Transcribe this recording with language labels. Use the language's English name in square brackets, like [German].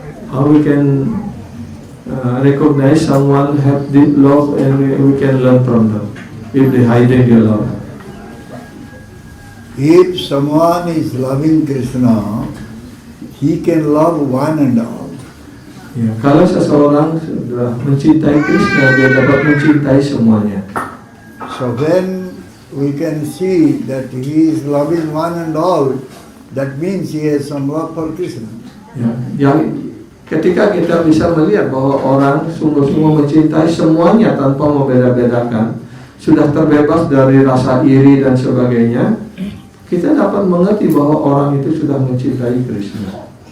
[English] How we can recognize someone have deep love and we can learn from them if they hiding their love. If someone is loving Krishna, he can love one and all. [Indonesian] Ya, kalau seseorang sudah mencintai Krishna, dia dapat mencintai semuanya. [English] So when we can see that he is loving one and all, that means he has some love for Krishna. [Indonesian] Ya, ketika kita bisa melihat bahwa orang sungguh-sungguh mencintai semuanya tanpa membeda-bedakan, sudah terbebas dari rasa iri dan sebagainya, kita dapat mengerti bahwa orang itu sudah mencintai Krishna.